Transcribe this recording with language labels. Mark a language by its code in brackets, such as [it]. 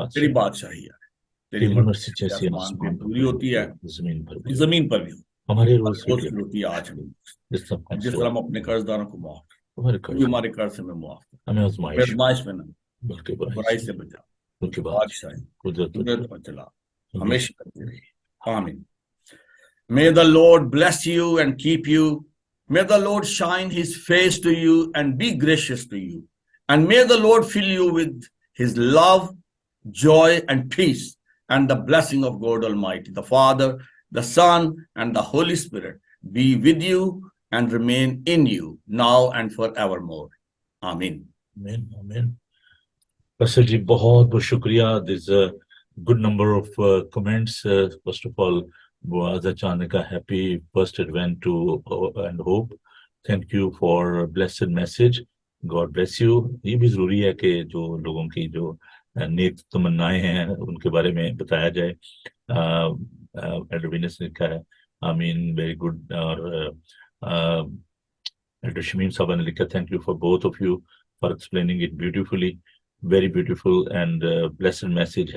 [ur] تیری بادشاہی ہے، تیری مرضی جیسے آسمان پر پوری ہوتی ہے زمین پر بھی ہو. ہمارے روز کی روٹی آج ہمیں، جس طرح ہم اپنے قرض داروں کو معاف کریں، ہمارے قرض ہمیں معاف کریں، ہمیں آزمائش میں نہ بلکہ برائی سے بچا، کیونکہ بادشاہی قدرت اور جلال ہمیشہ کرتی رہی. آمین. [en] May the Lord bless you and keep you. May the Lord shine his face to you and be gracious to you. And may the Lord fill you with his love, joy, and peace, and the blessing of God Almighty, the Father, the Son, and the Holy Spirit be with you and remain in you now and forevermore. Amen. Amen. Amen. [ur] Pastor ji, بہت بہت شکریہ. [en] There's a good number of comments. First of all, Boaz Achanika, happy first advent to and hope. Thank you for blessed message. God bless you. [ur] یہ بھی ضروری ہے کہ جو لوگوں کی جو نیک تمنائیں ہیں ان کے بارے میں بتایا جائے. ایڈوینس نے لکھا ہے [en] آمین، very good. [ur] اور ایڈو شمیم صاحبہ نے لکھا [en] Thank you for both of you for explaining it beautifully, very beautiful and blessed message.